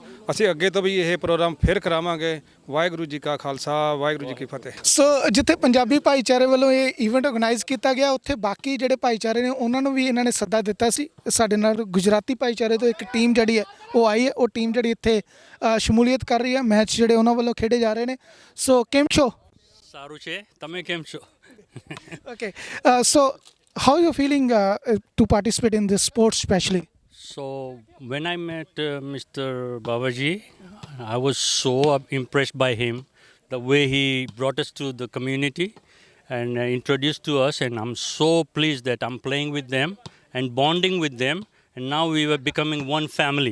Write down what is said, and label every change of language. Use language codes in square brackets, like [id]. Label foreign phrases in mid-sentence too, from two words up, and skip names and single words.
[pa] ਅਸੀਂ ਅੱਗੇ ਤੋਂ ਵੀ ਇਹ ਪ੍ਰੋਗਰਾਮ ਫਿਰ ਕਰਾਵਾਂਗੇ। ਵਾਹਿਗੁਰੂ ਜੀ ਕਾ ਖਾਲਸਾ, ਵਾਹਿਗੁਰੂ ਜੀ ਕੀ ਫਤਿਹ। ਸੋ ਜਿੱਥੇ ਪੰਜਾਬੀ ਭਾਈਚਾਰੇ ਵੱਲੋਂ ਇਹ [en] event organise [pa] ਕੀਤਾ ਗਿਆ, ਉੱਥੇ ਬਾਕੀ ਜਿਹੜੇ ਭਾਈਚਾਰੇ ਨੇ ਉਹਨਾਂ ਨੂੰ ਵੀ ਇਹਨਾਂ ਨੇ ਸੱਦਾ ਦਿੱਤਾ ਸੀ। ਸਾਡੇ ਨਾਲ ਗੁਜਰਾਤੀ ਭਾਈਚਾਰੇ ਤੋਂ ਇੱਕ ਟੀਮ ਜਿਹੜੀ ਹੈ ਉਹ ਆਈ ਹੈ। ਉਹ ਟੀਮ ਜਿਹੜੀ ਇੱਥੇ ਸ਼ਮੂਲੀਅਤ ਕਰ ਰਹੀ ਹੈ। ਮੈਚ ਜਿਹੜੇ ਉਹਨਾਂ ਵੱਲੋਂ ਖੇਡੇ ਜਾ ਰਹੇ ਨੇ। [gu] ਸੋ કેમ છો? સારું છે, તમે કેમ છો? [en] Okay, so how you feeling to participate in this sport especially? So when I met Mr. Babaji, I was so impressed by him, the way he brought us to the community and introduced to us, and I'm so pleased that I'm playing with them and bonding with them, and now we were becoming one family.